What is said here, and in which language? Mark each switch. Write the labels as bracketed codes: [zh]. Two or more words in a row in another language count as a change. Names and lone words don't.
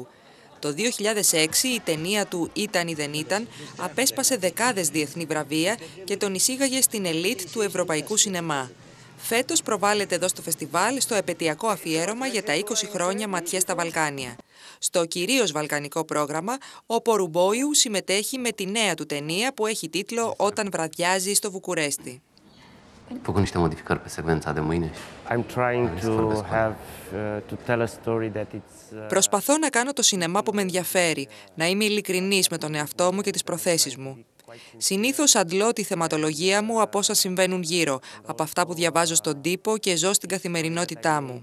[el] Το 2006 η ταινία του «Ήταν ή δεν ήταν» απέσπασε δεκάδες διεθνή βραβεία και τον εισήγαγε στην ελίτ του ευρωπαϊκού σινεμά. Φέτος προβάλλεται εδώ στο φεστιβάλ στο επετειακό αφιέρωμα για τα 20 χρόνια ματιές στα Βαλκάνια. Στο κυρίως βαλκανικό πρόγραμμα, ο Πορουμπόιου συμμετέχει με τη νέα του ταινία που έχει τίτλο «Όταν βραδιάζει στο Βουκουρέστι». [ro] Făcut niște modificări pe secvența de mâine. [el] Προσπαθώ να κάνω το σινεμά που με ενδιαφέρει, να είμαι ειλικρινής με τον εαυτό μου και τις προθέσεις μου. Συνήθως αντλώ τη θεματολογία μου από όσα συμβαίνουν γύρω, από αυτά που διαβάζω στον τύπο και ζω στην καθημερινότητά μου.